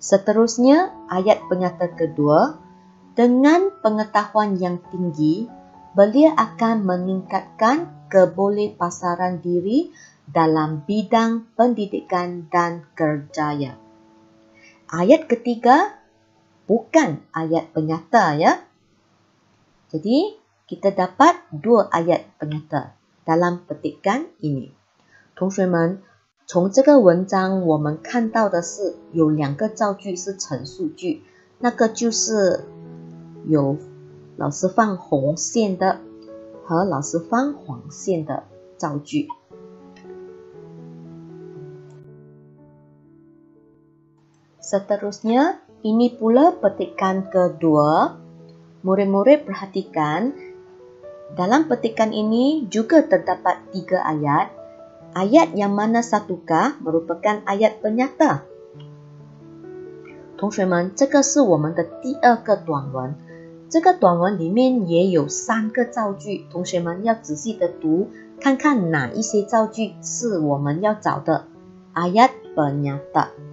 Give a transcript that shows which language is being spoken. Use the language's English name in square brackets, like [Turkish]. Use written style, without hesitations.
[Malay] Seterusnya, ayat penyata kedua, dengan pengetahuan yang tinggi, belia akan meningkatkan kebolehpasaran diri dalam bidang pendidikan dan kerjaya. Ayat ketiga, bukan ayat penyata ya. Jadi, kita dapat 2 ayat penyata dalam petikan ini. [Chinese] 同学们，从这个文章我们看到的是有2个造句是陈述句，那个就是有老师放红线的和老师放黄线的造句。 [Malay] Seterusnya, ini pula petikan kedua. Murid-murid perhatikan, dalam petikan ini juga terdapat 3 ayat. Ayat yang mana satukah merupakan ayat penyata? [Chinese] 同学们，这个是我们的第2个短文。这个短文里面也有3个造句，同学们要仔细的读，看看哪一些造句是我们要找的 ayat penyata。